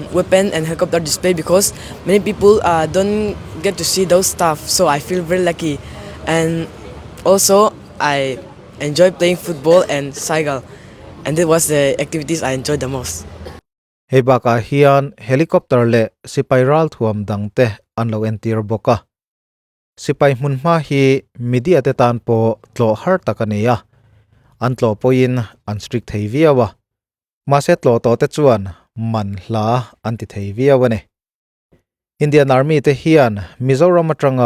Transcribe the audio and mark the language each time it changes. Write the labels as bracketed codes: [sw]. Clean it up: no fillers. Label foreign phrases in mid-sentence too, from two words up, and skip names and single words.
[en] weapon and helicopter display because many people don't get to see those stuff, so I feel very lucky. And also I enjoy playing football and cycle, and that was the activities I enjoyed the most. [lus] Hebaka hian helicopter le sipairal thuam dangte anlo entir boka sipai munma hi media te tan po tlo har takania an tlo poin an strict thei viawa ma se tlo to te chuan man hla an ti thei viawane Indian Army te hian Mizoram atanga